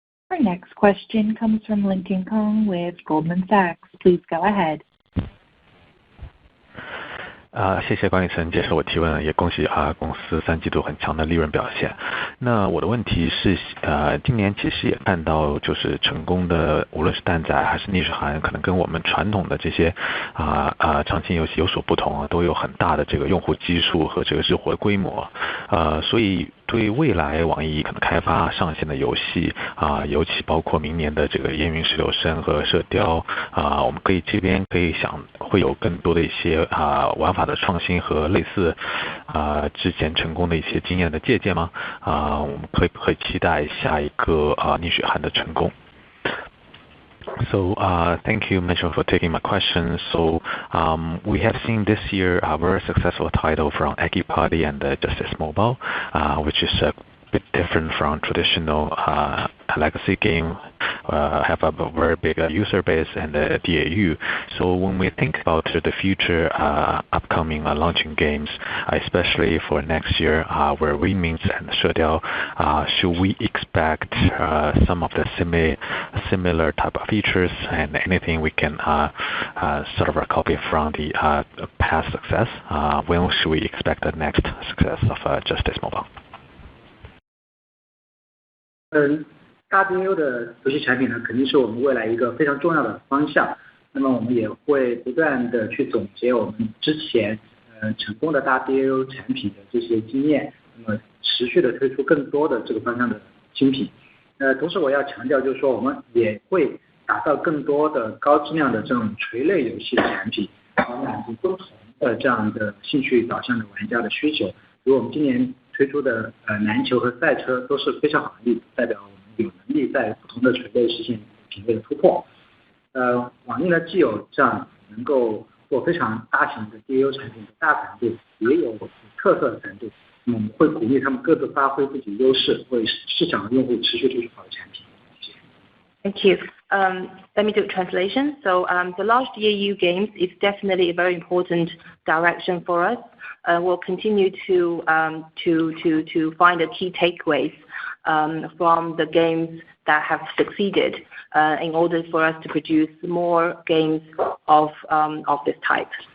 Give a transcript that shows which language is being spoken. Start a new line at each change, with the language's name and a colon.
English: Our next question comes from Lincoln Kong with Goldman Sachs. Please go ahead.
Chinese: 谢谢管理层接受我提问，也恭喜公司3季度很强的利润表现。那我的问题是，今年其实也看到就是成功的，无论是蛋仔还是逆水寒，可能跟我们传统的这些长期游戏有所不同都有很大的这个用户基数和这个日活规模，所以对未来网易可能开发上线的游戏尤其包括明年的这个烟云16声和射雕我们这边可以想会有更多的一些玩法的创新和类似之前成功的一些经验的借鉴吗？我们可以期待下一个逆水寒的成功。
English: So thank you, Mitchell, for taking my question. So we have seen this year a very successful title from Eggy Party and Justice Mobile, which is a bit different from traditional legacy game, have a very big user base and DAU. So when we think about the future upcoming launching games, especially for next year, where Wingmings and 射雕, should we expect some of the similar type of features and anything we can sort of copy from the past success? When should we expect the next success of Justice Mobile?
Chinese: 大 DAU 的游戏产品呢，肯定是我们未来一个非常重要的方向。那么我们也会不断的去总结我们之前成功的大 DAU 产品的这些经验，那么持续的推出更多的这个方向的新品。同时我要强调就是说，我们也会打造更多的高质量的这种垂类游戏的产品，满足不同的这样的兴趣导向的玩家的需求。比如我们今年推出的篮球和赛车都是非常好的例子，代表我们有能力在不同的垂类实现品类的突破。网易呢既有这样能够做非常大型的 DAU 产品的大团队，也有特色的团队，我们会鼓励他们各自发挥自己的优势，为市场和用户持续推出好的产品。谢谢。
English: Thank you. Let me do a translation. So the large DAU games is definitely a very important direction for us. We'll continue to find the key takeaways from the games that have succeeded in order for us to produce more games of this type.